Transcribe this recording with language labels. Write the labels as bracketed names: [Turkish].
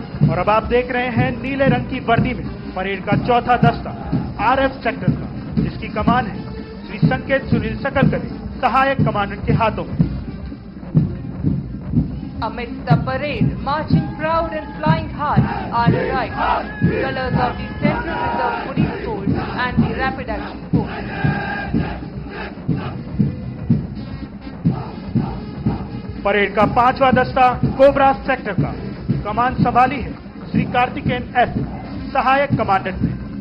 [Hindi] और अब आप देख रहे हैं नीले रंग की वर्दी में परेड का चौथा दस्ता आरएफ सेक्टर का, जिसकी कमान है श्री संकेत सुनील सकलकरे, सहायक कमांडेंट के हाथों में। [English] Amidst the parade, marching proud and flying high are the right colors of the Central Reserve Police Force and the Rapid Action Force. [Hindi] Parade का पांचवा दस्ता कोबरा सेक्टर का, कमान संभाली है श्री कार्तिकेयन एस, सहायक कमांडेंट ने।